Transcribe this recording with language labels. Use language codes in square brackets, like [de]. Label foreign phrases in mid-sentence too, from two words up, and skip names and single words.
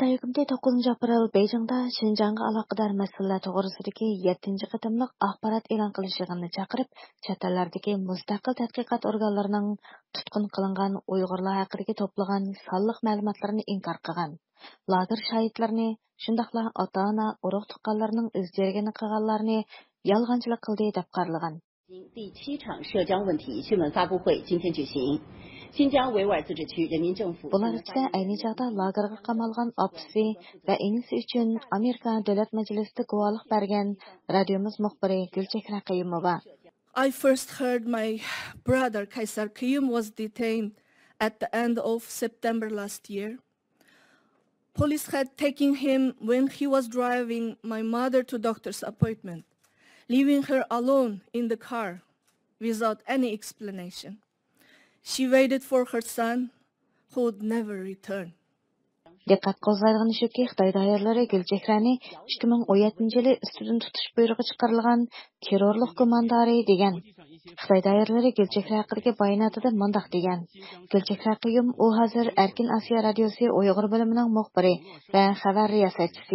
[ug] 29 aprel Beyjingda Şinjanğa aloqador masalalar to'g'risidagi 7-chi qatimliq axborot e'lon qilish yig'inini chaqirib, chet ellardagi mustaqil tadqiqot organlarining tutqun qilingan Uyg'urlar haqidagi to'plagan sonliq ma'lumotlarini inkor qilgan. Lager shahidlarini, shundaqla ota-ona, urug' tuqqanlarning o'zjarigini qilganlarni yolg'onchilik qildi deb qaralagan. [zh] 第7场社交问题新闻发布会今天举行。新疆维吾尔自治区人民政府 [ug] Bular ichida ayni chog'da lagerga qamalgan opisi va inisi uchun Amerika Davlat Majlisida guvohlik bergan radiomiz muxbiri Gulchehra Qayumova. [en] I first heard my brother Kaysar Kayum was detained at the end of September last year. Police had taken him when he was driving my mother to doctor's appointment, leaving her alone in the car without any explanation. She waited for her son, who would never return. [ug] Diqqat qo'zg'aydigan shuki, Xitoy doiralari Gulchehrani 2017 yili ustidan tutish buyrug'i chiqarilgan terrorlik gumondori degan. Xitoy doiralari Gulchehra haqidagi bayonotida mundaq degan. Gulchehra Qayum u hozir Erkin Osiyo radiosi Uyg'ur bo'limining muxbiri va xabar riyosatchisi.